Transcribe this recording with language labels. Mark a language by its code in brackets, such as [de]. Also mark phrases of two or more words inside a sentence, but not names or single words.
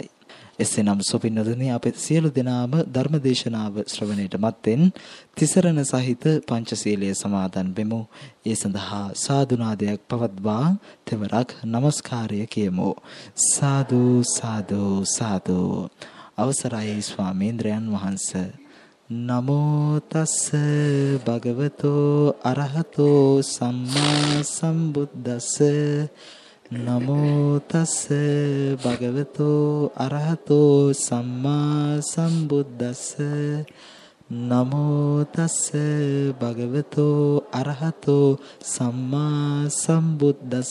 [si] එසේනම් සුපින්වතුනි, අපේ සියලු දෙනාම ධර්ම දේශනාව ශ්‍රවණයට මත්තෙන් තිසරණ සහිත පංචශීලයේ සමාදන් වෙමු. ඒ සඳහා සාදුනාදයක් පවත්වා තෙවරක් নমස්කාරය කියමු. සාදු සාදු සාදු. අවසරයි ස්වාමීන්ද්‍රයන් වහන්සේ. [pi] නමෝ තස්ස භගවතෝ අරහතෝ සම්මා සම්බුද්දස්ස. නමෝ තස්ස භගවතෝ අරහතෝ සම්මා සම්බුද්දස්ස. නමෝ තස්ස භගවතෝ අරහතෝ සම්මා සම්බුද්දස්ස.